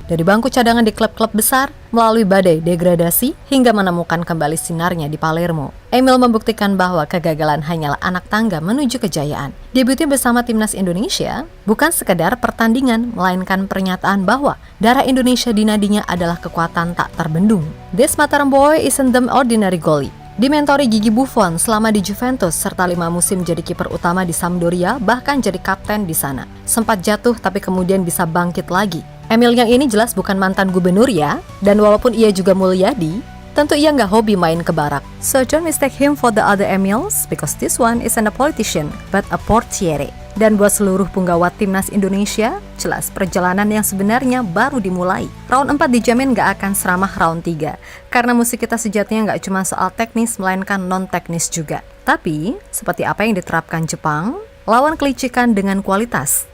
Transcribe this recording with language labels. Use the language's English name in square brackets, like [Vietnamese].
[Indonesian] Dari bangku cadangan di klub-klub besar, melalui badai degradasi, hingga menemukan kembali sinarnya di Palermo. Emil membuktikan bahwa kegagalan hanyalah anak tangga menuju kejayaan. Debutnya bersama timnas Indonesia bukan sekedar pertandingan, melainkan pernyataan bahwa darah Indonesia di nadinya adalah kekuatan tak terbendung. [English] This Mataram boy isn't the ordinary goalie. [Indonesian] Dimentori Gigi Buffon selama di Juventus serta 5 musim jadi kiper utama di Sampdoria, bahkan jadi kapten di sana. Sempat jatuh tapi kemudian bisa bangkit lagi. Emil yang ini jelas bukan mantan gubernur ya, dan walaupun ia juga Mulyadi, tentu ia nggak hobi main ke barak. [English] So don't mistake him for the other Emils, because this one isn't a politician, but a portiere. [Indonesian] Dan buat seluruh punggawa timnas Indonesia, jelas perjalanan yang sebenarnya baru dimulai. Round 4 dijamin gak akan seramah round 3. Karena musik kita sejatinya gak cuma soal teknis, melainkan non-teknis juga. Tapi, seperti apa yang diterapkan Jepang, lawan kelicikan dengan kualitas.